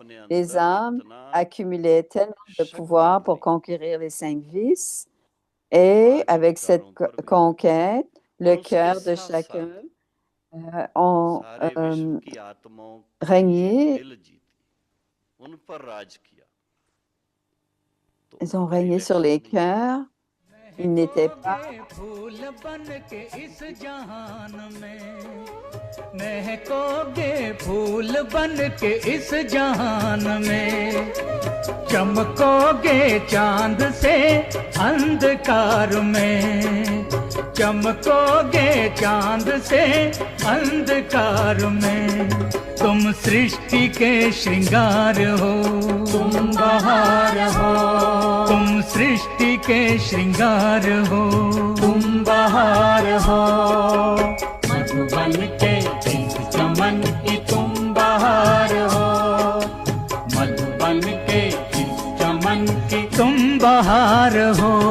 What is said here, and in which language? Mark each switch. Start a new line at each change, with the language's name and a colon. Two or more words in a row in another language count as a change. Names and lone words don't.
French: Les hommes accumulaient tellement de pouvoir pour conquérir les 5 vices, et avec cette conquête, le cœur de chacun ont régné. Ils ont régné sur les cœurs. Ils n'étaient pas.
Hindi: महकोगे फूल बन के इस जहान में चमकोगे चांद से अंधकार में चमकोगे चांद से अंधकार में तुम सृष्टि के श्रृंगार हो तुम बहार हो तुम सृष्टि के श्रृंगार हो तुम बहार हो मधुबन के चमन की तुम बहार हो मधुबन के चमन की तुम बहार हो